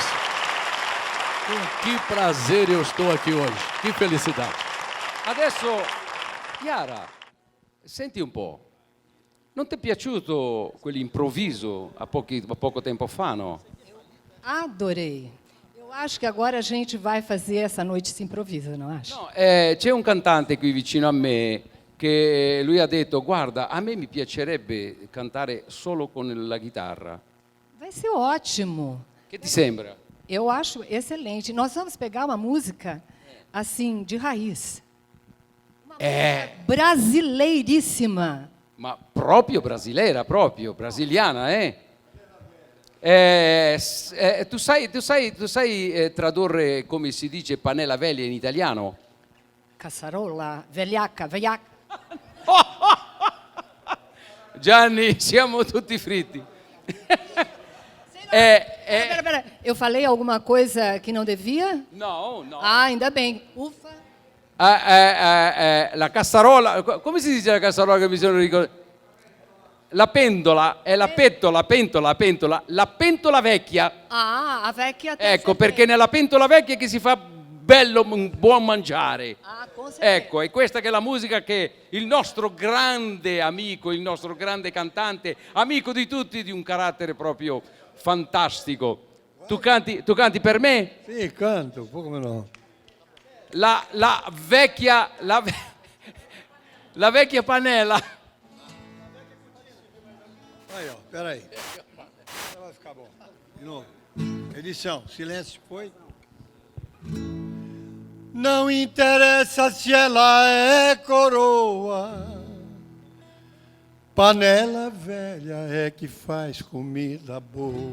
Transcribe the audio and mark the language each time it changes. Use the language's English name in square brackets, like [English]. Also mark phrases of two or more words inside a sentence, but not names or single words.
[Portuguese] Com que prazer eu estou aqui hoje. Que felicidade. [Italian] Adesso, Chiara, senti un po'. Non ti è piaciuto quell'improvviso [Portuguese] há pouco tempo [Italian] fa, no? [Portuguese] Adorei. Eu acho que agora a gente vai fazer essa noite se improvisa, não acha? [Italian] No, c'è un cantante qui vicino a me che lui ha detto: guarda, a me mi piacerebbe cantare solo con la chitarra. [Portuguese] Vai ser ótimo. [Italian] Che ti sembra? [Portuguese] Eu acho excelente. Nós vamos pegar uma música, assim, de raiz. Brasileiríssima. [Italian] Ma proprio brasileira, proprio brasiliana, tu sai tradurre come si dice panella veglia in italiano? [Portuguese] Cassarola, velhaca. [Italian] Gianni, siamo tutti fritti. [Portuguese] Pera. Eu falei alguma coisa que não devia? [Italian] No. [Portuguese] Ah, ainda bem. Ufa. [Italian] La cassarola, come si dice la cassarola che mi sono ricordato? La pentola, è la pentola, la pentola vecchia. Ah, a vecchia. Ecco, perché nella pentola vecchia che si fa bello, un buon mangiare. [Portuguese] Com certeza. [Italian] Ecco, è questa che è la musica che il nostro grande amico, il nostro grande cantante, amico di tutti, di un carattere proprio fantastico. Tu canti per me? Sì, canto, un po' come no. La vecchia panella. [Portuguese] Aí, ó, peraí. Vai ficar bom. De novo. Edição, silêncio, foi. Não interessa se ela é coroa, panela velha é que faz comida boa.